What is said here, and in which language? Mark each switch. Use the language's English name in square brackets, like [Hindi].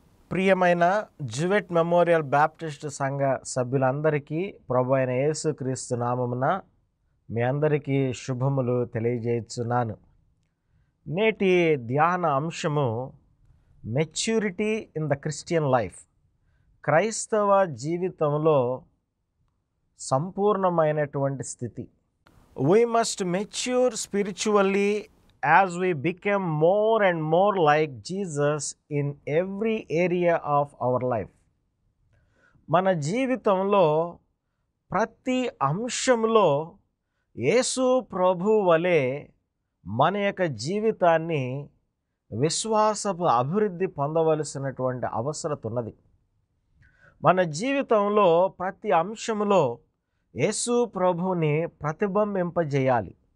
[Telugu] ప్రియమైన Jewett memorial Baptist సంఘ సభ్యులందరికీ ప్రభు అయిన యేసుక్రీస్తు నామమున మీ అందరికీ శుభములు తెలియజేస్తున్నాను. నేటి ధ్యాన అంశము [English] Maturity in the Christian life. [Telugu] క్రైస్తవ జీవితంలో సంపూర్ణమైనటువంటి స్థితి. [English] We must mature spiritually as we become more and more like Jesus in every area of our life. [Telugu] మన జీవితంలో ప్రతి అంశంలో యేసు ప్రభు వలె మన యొక్క జీవితాన్ని విశ్వాసపు అభివృద్ధి పొందవలసినటువంటి అవసరం ఉన్నది. మన జీవితంలో ప్రతి అంశంలో యేసు ప్రభువుని ప్రతిబింబింపజేయాలి.